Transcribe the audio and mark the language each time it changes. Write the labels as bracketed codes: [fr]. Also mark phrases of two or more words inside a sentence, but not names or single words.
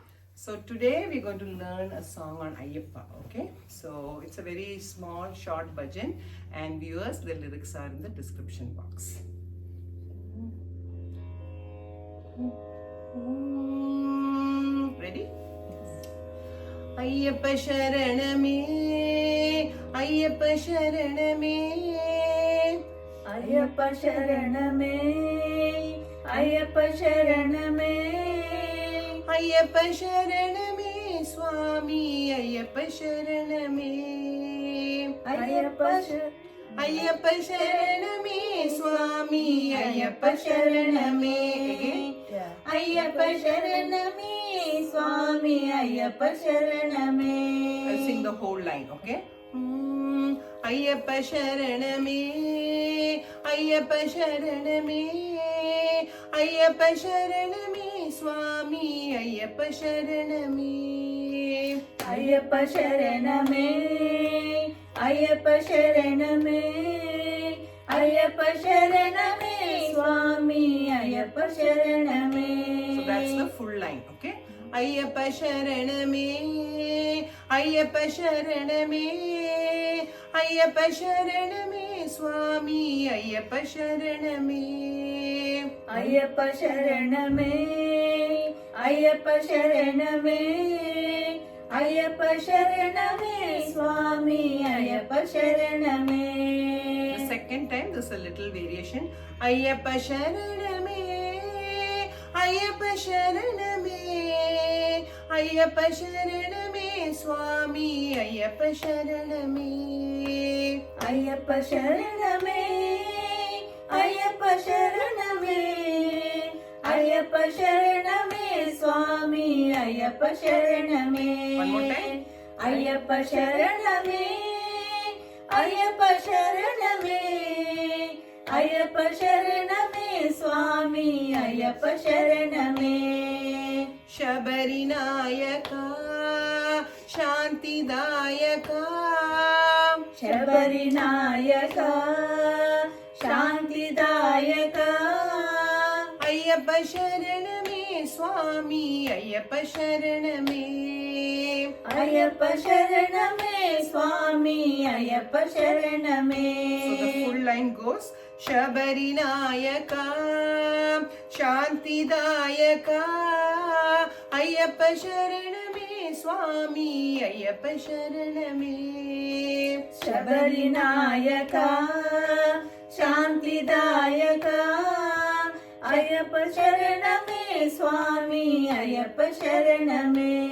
[en] So today we're going to learn a song on Ayyappa, okay? So it's a very small, short bhajan, and viewers, the lyrics are in the description box. Ready? [sa] Ayyappa Sharaname, Ayyappa Sharaname, Ayyappa Sharaname, Ayyappa Sharaname, Ayyappa Sharaname, Swami, Ayyappa Sharaname, Ayyappa Ayyappa Sharaname, Swami, Ayyappa Sharaname. Ayyappa Sharaname, Swami, Ayyappa Sharaname. [en] I'll sing the whole line, okay? [sa] Ayyappa Sharaname, Ayyappa Sharaname, Ayyappa Sharaname, Swami, Ayyappa Sharaname. Ayyappa Sharaname, Ayyappa Sharaname, Ayyappa Sharaname, Swami, Ayyappa Sharaname. [en] So that's the full line, okay? [sa] Ayyappa Sharaname, Ayyappa Sharaname, Ayyappa Sharaname, Swami, Ayyappa Sharaname. Ayyappa Sharaname, Ayyappa Sharaname, Ayyappa Sharaname, Swami, Ayyappa Sharaname. [en] The second time, there's a little variation. [sa] Ayyappa Sharaname, Ayyappa Sharaname, Ayyappa Sharaname, Swami, Ayyappa Sharaname. Ayyappa Sharaname, Ayyappa Sharaname, Ayyappa Sharaname, Swami, Ayyappa Sharaname. [en] One more time. [sa] Ayyappa Sharaname, Ayyappa Sharaname, Ayyappa Sharaname, Swami, Ayyappa Sharaname. Shabarinayaka, Shantidayaka, Shabarinayaka, Shantidayaka, Ayyappa Sharaname, Swami, Ayyappa Sharaname. Ayyappa Sharaname, Swami, Ayyappa Sharaname. [en] So the full line goes [sa] Shabarinayaka, Shantidayaka, Ayyappa Sharaname, Swami, Ayyappa Sharaname. [en] Shabarinayaka, Shantidayaka, Ayyappa Sharaname, Swami, Ayyappa Sharaname.